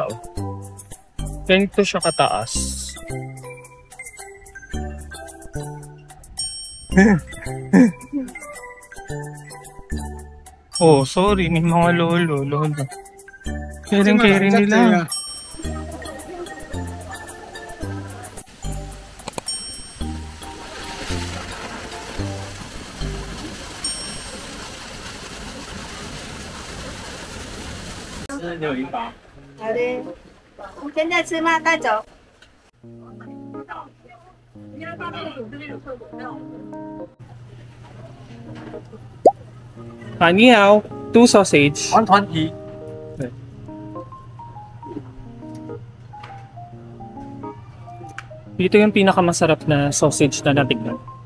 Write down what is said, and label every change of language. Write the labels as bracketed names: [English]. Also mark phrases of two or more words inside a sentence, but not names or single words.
[Filipino] Ganito siya kataas. Oh, sorry, may mga lolo. Kering nila. [Chinese] 好的，现在吃吗？带走。你好, [English] 2 sausage. 120. [Filipino] Dito yung pinakamasarap na sausage na natignan.